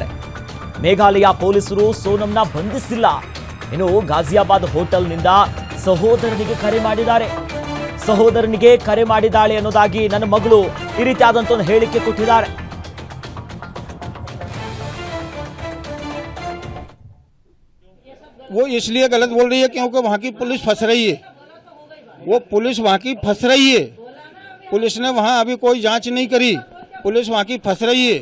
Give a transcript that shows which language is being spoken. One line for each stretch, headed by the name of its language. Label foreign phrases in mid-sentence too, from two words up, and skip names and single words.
Kannada: ಮೇಘಾಲಯ ಪೊಲೀಸರು ಸೋನಂನ ಬಂಧಿಸಿಲ್ಲ. ಇನ್ನು ಗಾಜಿಯಾಬಾದ್ ಹೋಟೆಲ್ನಿಂದ ಸಹೋದರನಿಗೆ ಕರೆ ಮಾಡಿದ್ದಾರೆ. ಸಹೋದರನಿಗೆ ಕರೆ ಮಾಡಿದ್ದಾಳೆ ಅನ್ನೋದಾಗಿ ನನ್ನ ಮಗಳು ಈ ರೀತಿಯಾದಂತ ಒಂದು ಹೇಳಿಕೆ ಕೊಟ್ಟಿದ್ದಾರೆ.
Hindi: वो इसलिए गलत बोल रही है क्योंकि वहाँ की पुलिस फंस रही है। वो पुलिस वहाँ की फंस रही है। पुलिस ने वहाँ अभी कोई जांच नहीं करी। पुलिस वहाँ की फंस रही है।